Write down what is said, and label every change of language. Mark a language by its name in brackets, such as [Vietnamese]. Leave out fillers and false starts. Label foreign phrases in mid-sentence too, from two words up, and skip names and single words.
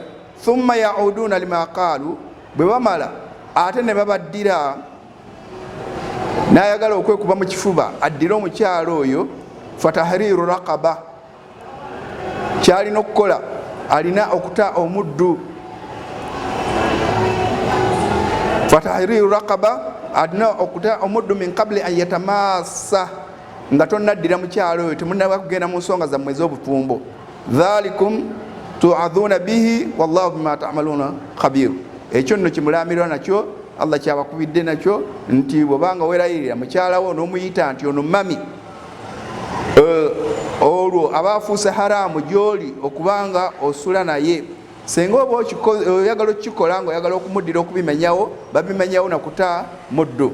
[Arabic] ثم يعودون لما قالوا, [Ganda] bwe bamala ate ne babaddira n'ayagala okwekuba mu kifuba addire omukyalo oyo, [Arabic] فتحرير رقبة, [Ganda] kyalina okukola alina okuta omuddu. [Arabic] فتحرير رقبة, [Ganda] alina okuta omuddu [Arabic] من قبل أن يتماسا, [Ganda] nga tonnaddira mukyalo oyo, temunnaba kugenda mu nsonga zammwe ez'obufumbo. [Arabic] ذلكم توعظون به والله بما تعملون خبير. [Ganda] Ekyo nno kimulamirwa nakyo, Allah kyabakubidde nakyo, nti bwobanga weerayirira mukyalawo n'omuyita nti ono mami, olwo abafuuse haramu gy'oli okubanga osula naye. Senga oba oyagala okukikola nga oyagala okumuddira okubimenyawo, babimenyawo nakuta muddu.